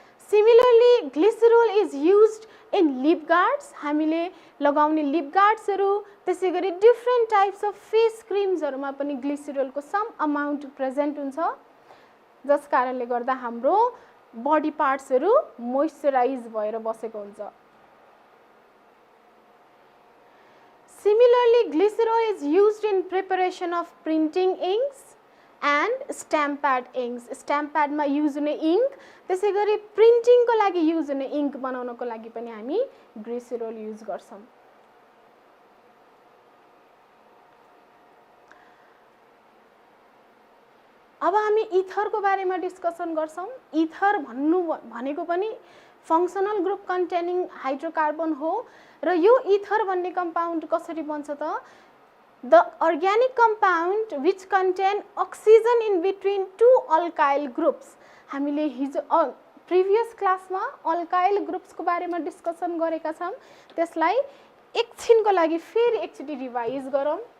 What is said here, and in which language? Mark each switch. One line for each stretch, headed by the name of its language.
English: similarly glycerol is used in lip guards,
Nepali: हामीले लगाउने lip गार्ड्सहरू, त्यसै गरी डिफ्रेन्ट टाइप्स अफ फेस क्रिम्सहरूमा पनि ग्लिसेरोलको सम अमाउन्ट प्रेजेन्ट हुन्छ, जस कारणले गर्दा हाम्रो बडी पार्ट्सहरू मोइस्चराइज भएर बसेको हुन्छ।
English: Similarly, glycerol is used in preparation of printing inks and stamp pad inks.
Nepali: Stamp pad मा युज हुने इङ्क, त्यसै गरी प्रिन्टिङको लागि युज हुने इङ्क बनाउनको लागि पनि हामी ग्लिसेरोल युज गर्छौँ। अब हामी इथरको बारेमा डिस्कसन गर्छौँ। इथर भनेको पनि फङ्सनल ग्रुप कन्टेनिङ हाइड्रोकार्बन हो र यो इथर भन्ने कम्पाउन्ड कसरी बन्छ त?
English: The organic compound which contain oxygen in between two alkyl groups.
Nepali: हामीले हिजो प्रिभियस क्लासमा अल्काइल ग्रुप्सको बारेमा डिस्कसन गरेका छौँ, त्यसलाई एकछिनको लागि फेरि एकचोटि रिभाइज गरौँ।